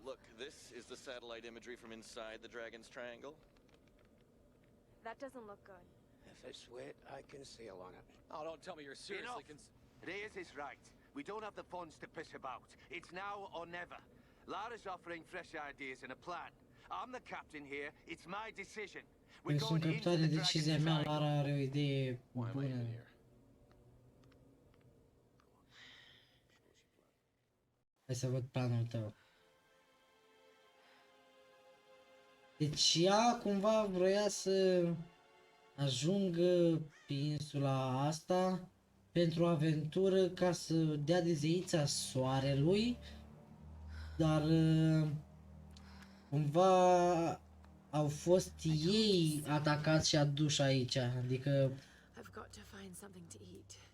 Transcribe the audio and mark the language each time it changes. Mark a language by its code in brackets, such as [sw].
[en] Oh, look, this is the satellite imagery from inside the Dragon's Triangle. That doesn't look good. If it's wet, I can sail on it. Oh, don't tell me you're seriously Reyes is right. We don't have the funds to piss about. It's now or never. Lara's offering fresh ideas and a plan. I'm the captain here. It's my decision. [ro] Eu sunt captare de decizia mea, Lara are o idee bună. Hai să văd planul tău. Deci ea cumva vroia să ajungă pe insula asta pentru o aventură ca să dea de zeița soarelui, dar cumva au fost ei atacați și aduși aici, adică [en] I've got to find something to eat.